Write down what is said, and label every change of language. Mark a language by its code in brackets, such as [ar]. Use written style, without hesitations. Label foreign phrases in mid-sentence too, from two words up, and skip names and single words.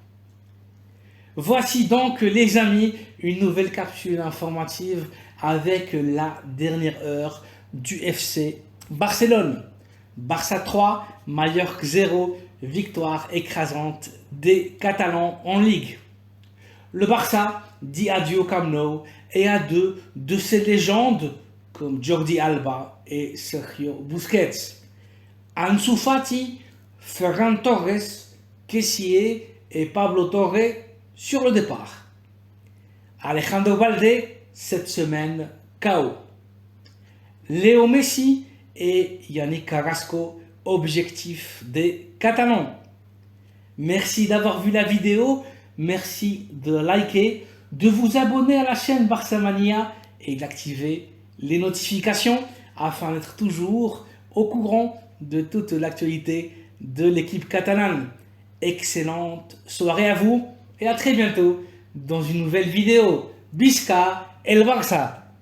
[fr] Voici donc les amis une nouvelle capsule informative avec la dernière heure du FC Barcelone. Barça 3, Mallorca 0, victoire écrasante des Catalans en Ligue. Le Barça dit adieu au Camp Nou et à deux de ses légendes comme Jordi Alba et Sergio Busquets. Ansu Fati, Ferran Torres, Kessié et Pablo Torre sur le départ. Alejandro Balde, cette semaine, KO. Léo Messi et Yannick Carrasco, objectif des Catalans. Merci d'avoir vu la vidéo, merci de liker, de vous abonner à la chaîne Barçamania et d'activer les notifications afin d'être toujours au courant de toute l'actualité de l'équipe catalane. Excellente soirée à vous et à très bientôt dans une nouvelle vidéo. [ca] Visca el Barça!